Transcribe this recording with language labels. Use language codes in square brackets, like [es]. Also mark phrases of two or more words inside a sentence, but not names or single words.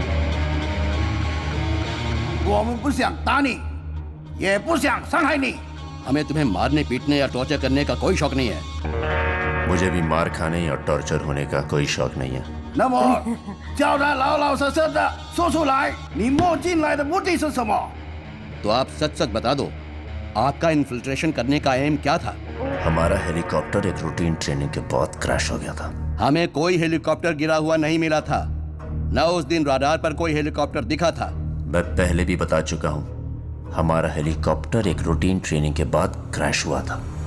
[zh] 我们不想打你，也不想伤害你。 [hi] हमें तुम्हें मारने पीटने या टॉर्चर करने का कोई शौक नहीं है। मुझे भी मार खाने या टॉर्चर होने का कोई शौक नहीं है। [zh] 那么，叫他老老实实的说出来，你摸进来的目的是什么？ [hi] तो आप सच सच बता दो, आपका इन्फिल्ट्रेशन करने का एम क्या था? हमारा हेलीकॉप्टर एक रूटीन ट्रेनिंग के बाद क्रैश हो गया था। हमें कोई हेलीकॉप्टर गिरा हुआ नहीं मिला था, न उस दिन राडार पर कोई हेलीकॉप्टर दिखा था। मैं पहले भी बता चुका हूँ, हमारा हेलीकॉप्टर एक रूटीन ट्रेनिंग के बाद क्रैश हुआ था।